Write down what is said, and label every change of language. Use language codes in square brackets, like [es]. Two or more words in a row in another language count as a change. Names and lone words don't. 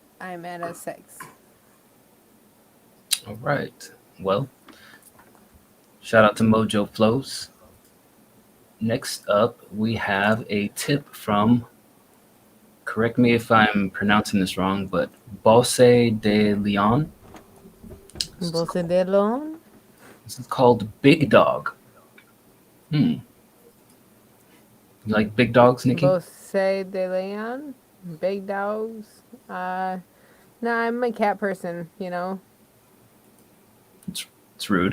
[en] I'm at a 6. All right. Well, shout out to Mojo Flows. Next up, we have a tip from, correct me if I'm pronouncing this wrong, but Bosse de Leon. Bosse de Leon? This is called Big Dog. You like big dogs, Nikki? Bosse de Leon? Big dogs? Nah, I'm a cat person, you know? It's rude.